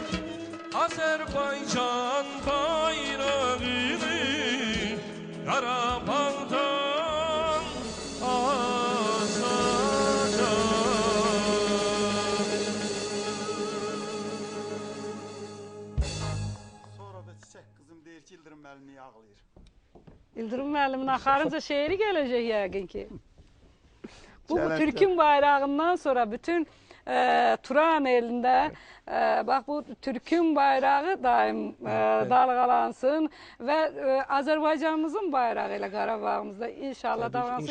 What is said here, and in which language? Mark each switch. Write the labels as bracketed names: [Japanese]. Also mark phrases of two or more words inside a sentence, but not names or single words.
[Azerbaijani] Azerbaycan bayrağını Qarabağdan asacağız. Sonra da Çiçek kızım deyir ki İldırım müəllim niyə ağlayır? İldırım müəllimin axarınca şeiri gələcək yəqin ki. Bu Gələcək. Türkün bayrağından sonra bütün Turan elində bax bu Türkün bayrağı daim dalğalansın və Azərbaycanımızın bayrağı ilə Qarabağımızda inşallah davransın.